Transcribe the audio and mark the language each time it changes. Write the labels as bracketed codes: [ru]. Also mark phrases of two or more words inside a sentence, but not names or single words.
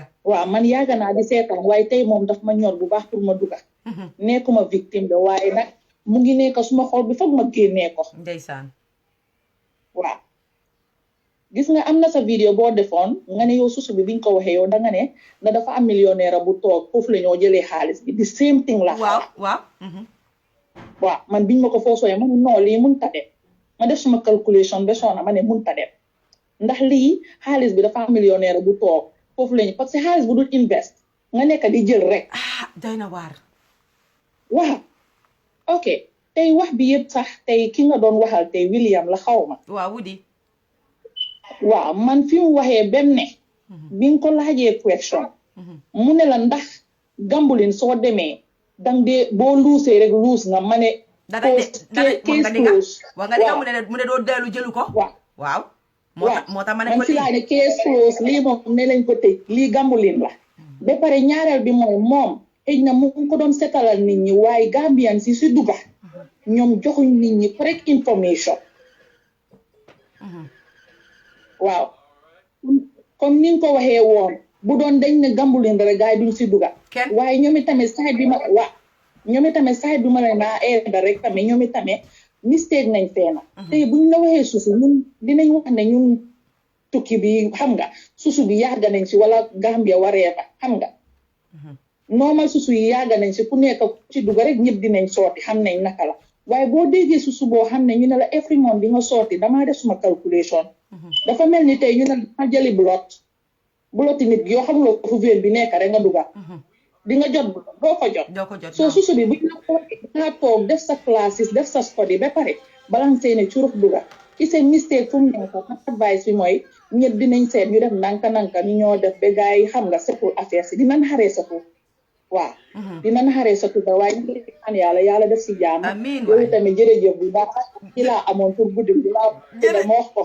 [wo] waaw man yàgg naa di seetaan waaye tey moom daf ma ñor bu baax pour ma dugga. nekkuma victime de waaye nag mu ngi nekk suma xol bi foog ma génnee ko. ndeysaan. waaw gis nga am na sa vidéo boo defoon nga ne yow susu bi biñ ko waxee yow danga ne na dafa am millionnaire bu toog foofu la ñoo jëlee xaalis bi [en] the same thing [wo] la. waaw. waaw man biñ ma ko foo sooyee man non lii mun ta dem ma def suma calculation ba soona ma ne mun ta dem ndax lii xaalis bi dafa am millionnaire bu toog foofu la ñu parce que xaalis bu dul invest nga nekk di jël rek. doy na waar. waaw ok tey wax bi yëpp sax tey ki nga doon waxal tey William la xaw ma. waaw Wudi. waaw man fi mu waxee benn ne. bi nga ko laajee question. mu ne la ndax gambulin soo demee dang de boo luusee rek luus nga ma ne. case close. waaw nga mu ne doo dellu jëlu ko. waaw. moo tax ma ne ko si laa ne case close lii moom ne lañ ko tëj lii gambulin la. ba pare ñaareel bi mooy moom xëy na mu ko doon setalal nit ñi waaye Gambian si dugga ñoom joxuñ nit ñi [en] correct information. [wo] waaw comme ni nga ko waxee woon bu doon dañ ne gambulin rek gars yi duñ si dugga waaye ñoom itamit side bi ma leen naa aida rek tamit ñoom itamit mistake nañ feena tey buñ la waxee susu ñun dinañ wax ne ñun tukki bi xam nga susu bi yàgg nañ si wala Gambia waree fa xam nga normal susu yi yàgg nañ si ku nekk ci dugga rek ñëpp dinañ sooti xam nañ naka la waaye boo déggee susu boo xam ne ñu ne la [en] every month [wo] di nga sooti damaa def suma calculation dafa mel ni tey ñu ne ma jëli buloti nit yoo xamuloo fu véel bi nekk rek nga dugga di nga jot doo ko jot soo susu bi buñ la ko nga toog def sa classes def sa study ba pare balancé ne curuf dugga ci seen mistake fu mu nekk advice bi mooy ñëpp dinañ seet ñu def nanka ñu ñoo def ba gars yi xam nga setul affaire si dinañ xaree sa tur waaw dinañ xaree sa tur waaye ñu ngi ñaan yàlla def si jaam yow tamit jërëjëf bu baax ci laa amoon pour guddi bi laa jërëjëf ma wax ko